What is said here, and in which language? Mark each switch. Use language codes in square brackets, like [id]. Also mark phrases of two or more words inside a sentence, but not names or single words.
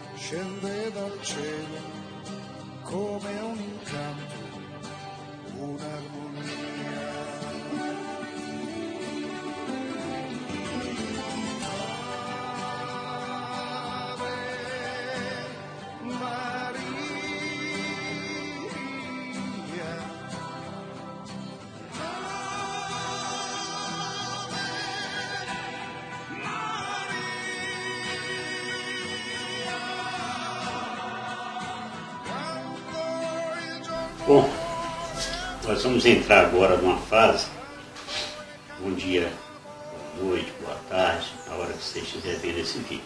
[it] scende dal cielo come un incanto, un'armonia. Ave Maria, [pt] Bom, nós vamos entrar agora numa fase, bom dia, boa noite, boa tarde, na hora que você estiver vendo esse vídeo.